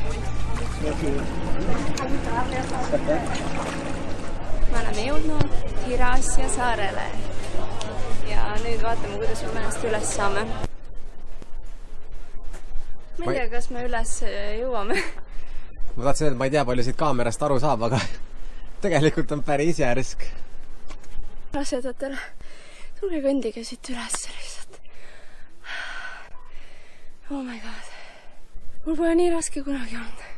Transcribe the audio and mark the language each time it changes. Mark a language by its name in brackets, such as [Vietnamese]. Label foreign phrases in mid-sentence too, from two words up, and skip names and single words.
[Estonian] Me oleme jõudnud Hirasja saarele ja nüüd vaatame, kuidas me ennast üles saame. Ma ei tea, kas me üles jõuame. Ma tahtsin öelda, ma ei tea, palju siit kaamerast aru saab, aga tegelikult on päris järsk. Rasedatele, tulge kõndige siit üles lihtsalt. [English] Oh my god. [Estonian] Mul pole nii raske kunagi olnud.